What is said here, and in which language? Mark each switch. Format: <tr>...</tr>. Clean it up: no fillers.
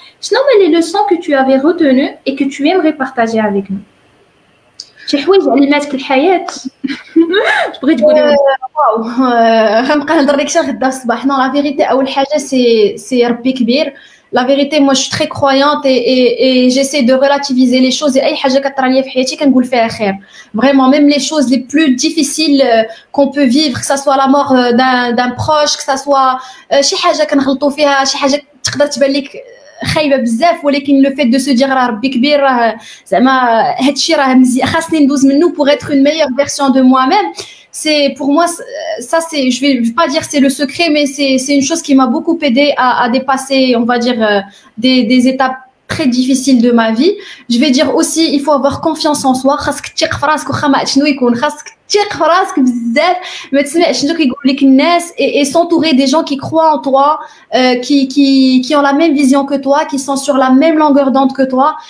<ar>شنو هما</ar> <fr>les leçons que tu avais retenues et que tu aimerais partager avec nous?</fr> <ar>شي حوايج علماتك الحياة. بغيت تقولي واو غنبقى نهضر لك حتى غدا الصباح.</ar> <fr>Non, la vérité</fr> <ar>أول حاجة</ar> <fr>c'est</fr> <ar>ربي كبير.</ar> <fr>La vérité, moi, je suis très croyante et j'essaie de relativiser les choses. Et</fr> <ar>أي حاجة كترى ليا في حياتي كنقول فيها خير.</ar> <fr>Vraiment, même les choses les plus difficiles qu'on peut vivre, que ça soit</fr> <ar>la mort d'un proche, que ça soit شي حاجة كنغلطوا فيها, شي حاجة تقدر تبان لك خايبه بزاف ولكن لو فيت دو سو دير راه ربي كبير راه زعما هادشي راه مزيان خاصني ندوز منه</ar> <fr>pour être une meilleure version de moi-même. C'est pour moi ça c'est je vais pas dire c'est le secret mais c'est une chose qui m'a beaucoup aidé à dépasser on va dire des étapes très difficiles de ma vie. Je vais dire aussi il faut avoir confiance en soi.</fr> <ar>خاصك تثق في راسك واخا ما عرفتش شنو يكون خاصك تثق في راسك بزاف ما تسمعش شنو كيقول لك الناس</ar> <fr>et s'entourer des gens qui croient en toi qui ont la même vision que toi qui sont sur la même longueur d'onde que toi.</fr>